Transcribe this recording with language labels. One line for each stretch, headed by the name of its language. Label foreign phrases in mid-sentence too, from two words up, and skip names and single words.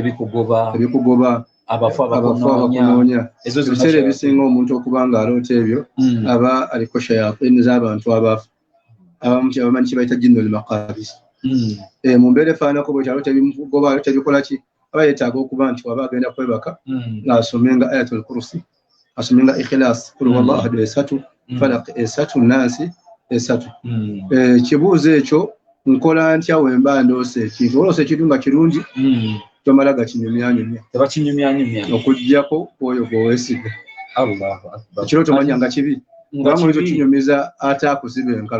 Ganda: ebikugoba abafu abakunoonya ebiseera ebisinga omuntu okuba nga aloota ebyo aba aliko shayatin z'abantu abaafu abamanyi kibayita
Arabic: جن المقابس
Ganda: mu mbeera efaanako bwe kyalo tebimugoba tebikola ki aba yeetaaga okuba nti waba agenda kwebaka ng'asomenga
Arabic: آية الكرسي
Ganda: asomenga ikhlas
Arabic: قل هو الله أحد
Ganda: esatu falaq esatu nasi esatu kibuuzo ekyo nkola ntya wemba ndoose ekintu oloosa ekintu nga kirungi tomala gakinyumyanyumya okuggyako oyo gweweesiga ekiro tomanya nga kibi kubanga oyinza okinyumiza ate akusiba enkalu